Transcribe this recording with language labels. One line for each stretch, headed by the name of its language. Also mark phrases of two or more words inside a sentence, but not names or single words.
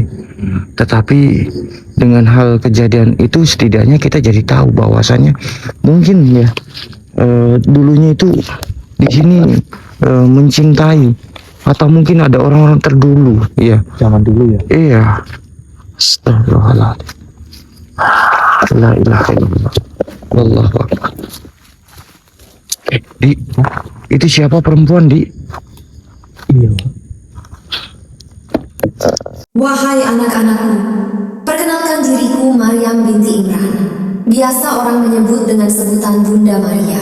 Indonesian: Tetapi dengan hal kejadian itu setidaknya kita jadi tahu bahwasannya mungkin ya dulunya itu di sini mencintai atau mungkin ada orang-orang terdulu ya. Zaman dulu ya. Iya.
Arabic: أستغفر الله العظيم. لا إله إلا الله. والله أكبر.
Indonesian: Di, itu siapa perempuan, Di? Iya. Wahai anak-anakku, perkenalkan diriku Maryam binti Imran. Biasa orang menyebut dengan sebutan Bunda Maria.